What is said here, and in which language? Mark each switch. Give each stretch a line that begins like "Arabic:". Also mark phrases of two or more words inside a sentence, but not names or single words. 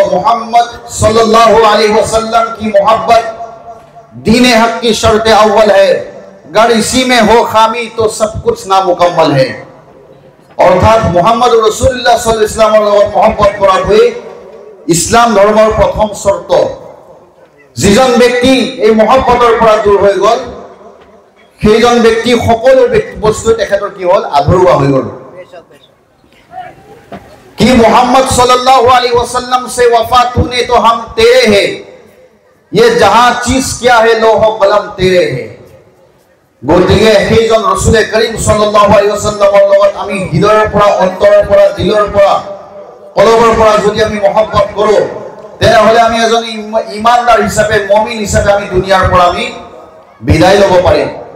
Urdu: محمد صلی اللہ علیہ وسلم کی محبت دین حق کی شرط اول ہے. اگر اسی میں ہو خامی تو سب کچھ نامکمل ہے.
Assamese: अर्थात मोहम्मद रसूलुल्लाह सल्लल्लाहु अलैहि वसल्लমৰ লগত मोहब्बत কৰাটোৱে ইছলাম ধৰ্মৰ প্ৰথম শৰ্ত। যিজন ব্যক্তি এই মহব্বতৰ পৰা দূৰ হৈ গ'ল সেইজন ব্যক্তি সকলো বস্তু তেখেতৰ কি হ'ল আধৰুৱা হৈ গ'ল।
Urdu: کہ محمد صلی اللہ علیہ وسلم سے وفا تو نے تو ہم تیرے ہیں، یہ جہاں چیز کیا ہے لوح قلم تیرے ہے.
Assamese: গতিকে সেইজন ৰসুলে করিম সাল্লাল্লাহু আলাইহি ওয়াসাল্লামৰ লগত আমি হৃদয়ৰ পৰা অন্তৰৰ পৰা দিলৰ পৰা কলবৰ পৰা যদি আমি মহব্বত কৰো তেনেহলে আমি এজন ইমানদাৰ হিচাপে মুমিন হিচাপে আমি দুনিয়াৰ পৰা আমি বিদায় ল'ব পাৰিম।